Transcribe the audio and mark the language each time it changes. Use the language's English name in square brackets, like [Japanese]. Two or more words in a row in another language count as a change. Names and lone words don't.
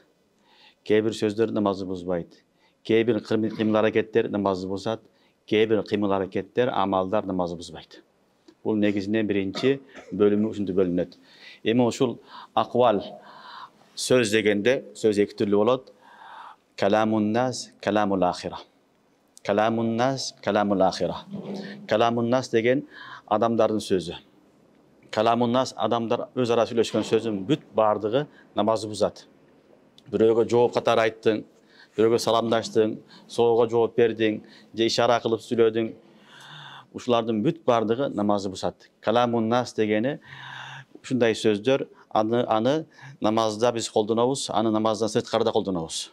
[Kyrgyz] Кээ бир сөздөр намазды бузбайт. Кээ бир кыймыл аракеттер намазды бузат. Кээ бир кыймыл аракеттер, амалдар намазды бузбайт. Бул негизинен биринчи бөлүмү ушундай бөлүнөт. Эми ушул аквал сөз дегенде сөз эки түрлүү болот. [Arabic] كلام الناس، كلام الآخرة. كلام الناس، كلام الآخرة. كلام الناس [Kyrgyz] деген адамдардын сөзү. [Arabic] كلام الناس [Kyrgyz] адамдар өз ара сүйлөшкөн сөзүн бүт бардыгы намазды бузат. Бирөөгө жооп катары айттың, бирөөгө саламдаштың, соого жооп бердиң, же ишара кылып сүйлөдүң. Ушулардын бүт бардыгы намазды бузат. [Arabic] كلام الناس [Kyrgyz] дегени ушундай сөздөр, аны намазда биз колдонобуз, аны намаздан сырткарда колдонобуз.